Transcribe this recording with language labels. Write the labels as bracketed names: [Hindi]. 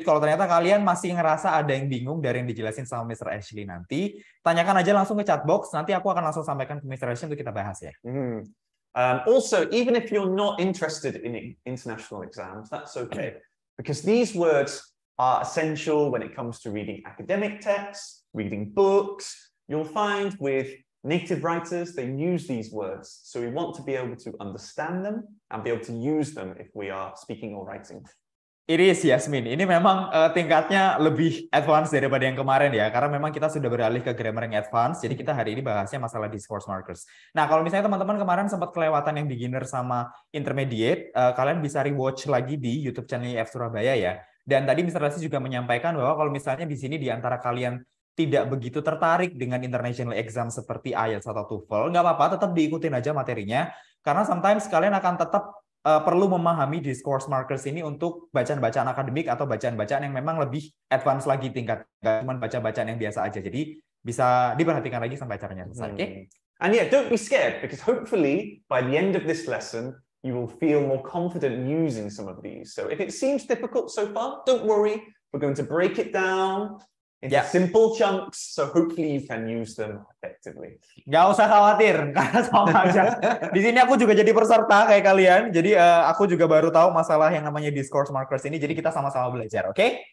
[Indonesian] Kalau ternyata kalian masih ngerasa ada yang bingung dari yang dijelasin sama Mr. Ashley nanti, tanyakan aja langsung ke chat box. Nanti aku akan langsung sampaikan ke Mr. Ashley untuk kita bahas ya. [English] Also, even if you're not interested in international exams, that's okay. Because these words are essential when it comes to reading academic texts, reading books. You'll find with native writers, they use these words. So we want to be able to understand them and be able to use them if we are speaking or writing. [Indonesian] It is, Yasmin. Ini memang tingkatnya lebih advance daripada yang kemarin ya, karena memang kita sudah beralih ke grammar yang advance, jadi kita hari ini bahasnya masalah discourse markers. Nah, kalau misalnya teman-teman kemarin sempat kelewatan yang beginner sama intermediate, kalian bisa rewatch lagi di YouTube channel IF Surabaya ya. Dan tadi Mr. Rasi juga menyampaikan bahwa kalau misalnya di sini di antara kalian tidak begitu tertarik dengan international exam seperti IELTS atau TOEFL, nggak apa-apa, tetap diikutin aja materinya, karena sometimes kalian akan tetap perlu memahami discourse markers ini untuk bacaan-bacaan akademik atau bacaan-bacaan yang memang lebih advance lagi tingkat, nggak cuma baca-bacaan yang biasa aja. Jadi bisa diperhatikan lagi sampai acaranya selesai. [English] Okay? And yeah, don't be scared, because hopefully by the end of this lesson, you will feel more confident using some of these. So if it seems difficult so far, don't worry. We're going to break it down into simple chunks, so hopefully you can use them effectively. [Indonesian] Nggak usah khawatir, karena sama aja. Di sini aku juga jadi peserta kayak kalian, jadi aku juga baru tahu masalah yang namanya discourse markers ini, jadi kita sama-sama belajar, okay?